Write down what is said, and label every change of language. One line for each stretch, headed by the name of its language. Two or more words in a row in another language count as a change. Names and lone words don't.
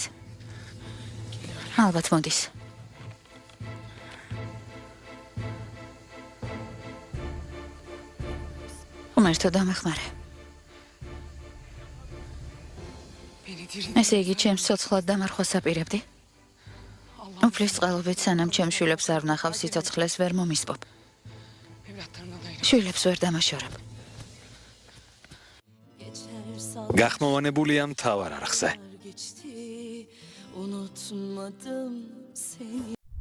Georgian: ალბათ მოდის. ღმერთო დამეხმარე.
Turkish: Beni diri.
Georgian: ესე იგი ჩემს ცოცხლად დამარხვას აპირებდი? უფლის წყალობით სანამ ჩემ შვილებს არ ვნახავ სიცოცხლეს ვერ მომისპობ.
Turkish: Evlatlarımdan ayrı.
Georgian: შვილებს ვერ დამაშორებ. გახმოვანებულია მთავარ არხზე.
Turkish: unutmadım seni.